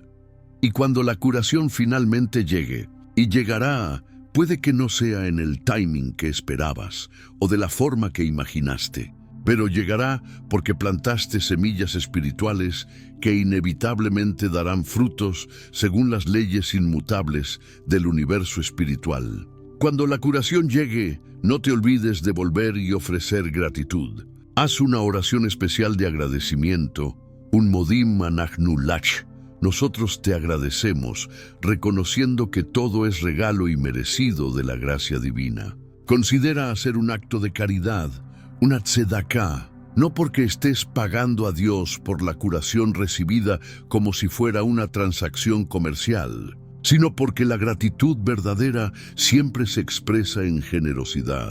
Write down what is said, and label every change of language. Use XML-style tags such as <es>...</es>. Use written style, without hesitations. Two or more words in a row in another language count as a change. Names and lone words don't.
<es>Y cuando la curación finalmente llegue, y llegará, puede que no sea en el timing que esperabas o de la forma que imaginaste, pero llegará porque plantaste semillas espirituales que inevitablemente darán frutos según las leyes inmutables del universo espiritual. Cuando la curación llegue, no te olvides de volver y ofrecer gratitud. Haz una oración especial de agradecimiento, un</es> <he>מודים אנחנו לך.</he> <es>Nosotros te agradecemos, reconociendo que todo es regalo y merecido de la gracia divina. Considera hacer un acto de caridad, una tzedaká, no porque estés pagando a Dios por la curación recibida como si fuera una transacción comercial, sino porque la gratitud verdadera siempre se expresa en generosidad.</es>